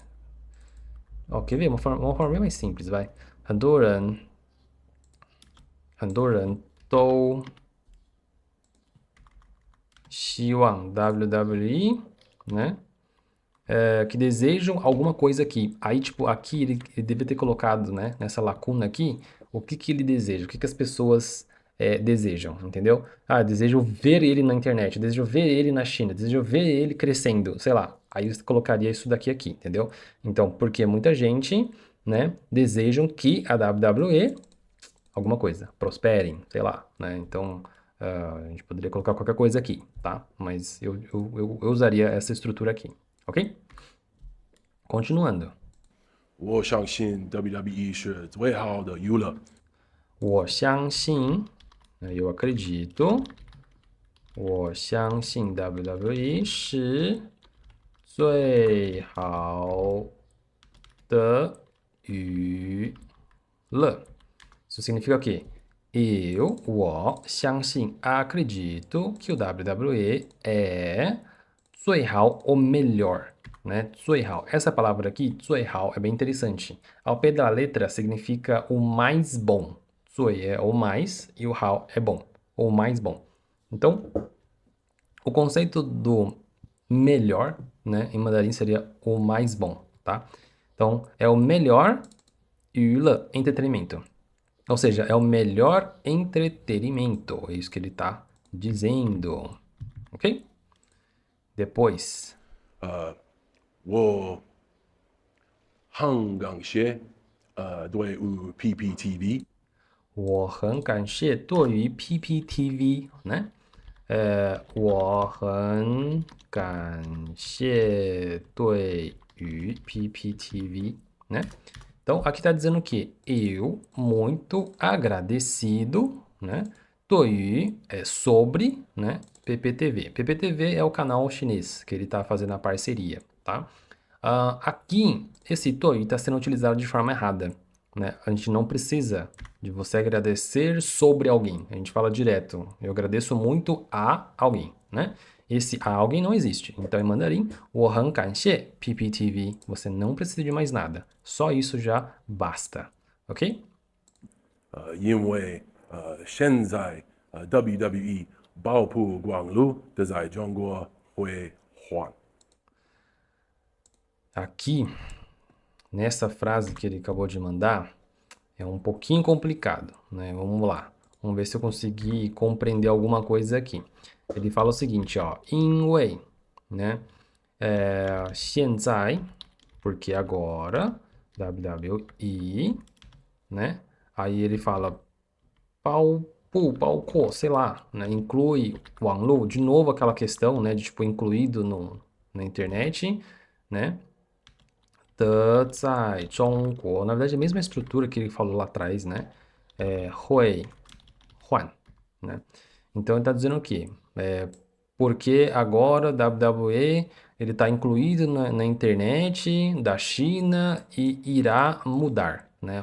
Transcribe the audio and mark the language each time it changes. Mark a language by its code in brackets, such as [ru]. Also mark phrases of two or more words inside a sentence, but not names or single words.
[pt] Ó, quer ver? Uma forma bem mais simples, vai. [zh] 很多人都希望 WWE, né? [pt] Que desejam alguma coisa aqui. Aí, tipo, aqui ele deve ter colocado, né? Nessa lacuna aqui, o que que ele deseja, o que que as pessoas desejam, entendeu? Ah, desejo ver ele na internet, desejo ver ele na China, desejo ver ele crescendo, sei lá. Aí você colocaria isso daqui aqui, entendeu? Então, porque muita gente, né, desejam que a WWE, alguma coisa, prosperem, sei lá, né? Então, a gente poderia colocar qualquer coisa aqui, tá? Mas eu usaria essa estrutura aqui, ok? Continuando. [zh] 我相信 WWE 是最好的娱乐。我相信, [pt] eu acredito, [zh] 我相信 WWE 是最好的娱乐. [pt] Isso significa o quê? Eu 相信, acredito que o WWE é 最好 o melhor, né? [zh] 最好. [pt] Essa palavra aqui, [zh] 最好, [pt] é bem interessante. Ao pé da letra significa o mais bom. 最 é o mais e o 好 é bom, o mais bom. Então, o conceito do melhor, né, em mandarim seria o mais bom, tá? Então, é o melhor 娱乐, entretenimento. Ou seja, é o melhor entretenimento. É isso que ele está dizendo. Ok? Depois. [zh] 我很感谢对于 PPTV 我很感谢对于 PPTV, né? 我很感谢对于 PPTV, né? [pt] Então, aqui está dizendo que eu, muito agradecido, né? 对于 é sobre, né? PPTV. PPTV é o canal chinês que ele está fazendo a parceria, tá? Aqui, esse 对于 está sendo utilizado de forma errada, né? A gente não precisa de você agradecer sobre alguém. A gente fala direto. Eu agradeço muito a alguém, né? Esse a alguém não existe. Então, em mandarim, [zh] 我很感谢 PPTV. [pt] Você não precisa de mais nada. Só isso já basta. Ok? [zh] 因为现在WWE 爆曝光路的在中国会换。 [pt] Aqui, nessa frase que ele acabou de mandar, é um pouquinho complicado, né? Vamos lá. Vamos ver se eu consegui compreender alguma coisa aqui. Ele fala o seguinte, ó. [zh] 因为, né? 现在, [pt] porque agora, WWE, né? Aí ele fala 包括, sei lá, né? Inclui 网络, de novo aquela questão, né? De tipo, incluído na internet, né? [zh] 的在中国, [pt] na verdade, é a mesma estrutura que ele falou lá atrás, né? [zh] 会换, [pt] né? Então, ele está dizendo o quê? Porque agora WWE ele está incluído na internet da China e irá mudar, né?